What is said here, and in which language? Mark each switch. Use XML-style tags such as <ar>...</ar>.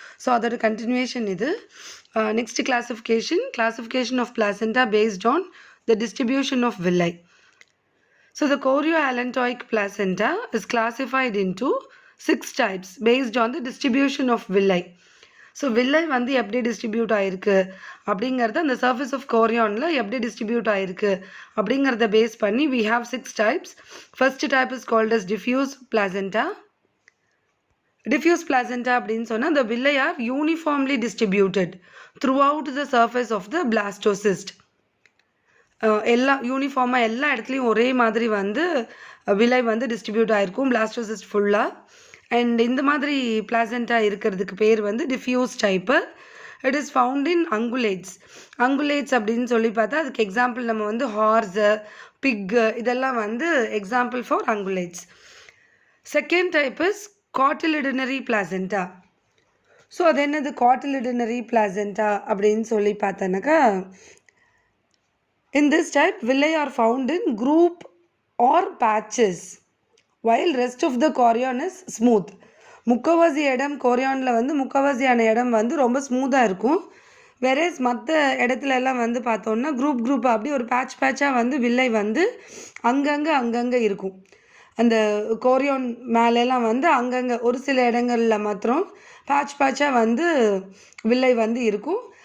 <en>so</en> <ta>அதோட continuation இது.</ta> <en>Next classification of placenta based on the distribution of villi. So the chorioallantoic placenta is classified into 6 types based on the distribution of villi.</en> <ta>So villi வந்து எப்படி distribute ஆயிருக்கு அப்படிங்கிறது அந்த surface of கோரியானில் எப்படி distribute ஆயிருக்கு அப்படிங்கிறத base பண்ணி</ta> <en>we have 6 types. First type is called as diffuse placenta. Diffuse placenta</en> <ta>அப்படின்னு சொன்னால்</ta> <en>the villi are uniformly distributed throughout the surface of the blastocyst.</en> <ta>எல்லா யூனிஃபார்மாக எல்லா இடத்துலையும் ஒரே மாதிரி வந்து விலை வந்து டிஸ்ட்ரிபியூட் ஆகிருக்கும் பிளாஸ்டோசிஸ்ட் ஃபுல்லாக. அண்ட் இந்த மாதிரி பிளாசென்டா இருக்கிறதுக்கு பேர் வந்து diffuse type.</ta> <en>it is found in ungulates</en> <ta>அப்படின்னு சொல்லி பார்த்தா அதுக்கு எக்ஸாம்பிள் நம்ம வந்து ஹார்ஸு, பிக்கு இதெல்லாம் வந்து example for அங்குலேட்ஸ்.</ta> <en>Second type is cotyledonary placenta. So</en> <ta>அது என்னது காட்டிலிடினரி பிளாசென்டா அப்படின்னு சொல்லி பார்த்தோன்னாக்கா,</ta> <en>in this type villi are found in group or patches while rest of the chorion is smooth.</en> <ta>முக்கவாசி இடம் கோரியானில் வந்து முக்கவாசியான இடம் வந்து ரொம்ப ஸ்மூத்தாக இருக்கும். வெரேஸ் மற்ற இடத்துல எல்லாம் வந்து பார்த்தோன்னா குரூப்பாக அப்படி ஒரு பேட்சாக வந்து வில்லை வந்து அங்கங்கே இருக்கும். அந்த கோரியான் மேலெல்லாம் வந்து அங்கங்கே ஒரு சில இடங்களில் மாத்திரம் பேட்சாக வந்து வில்லை வந்து இருக்கும்.</ta>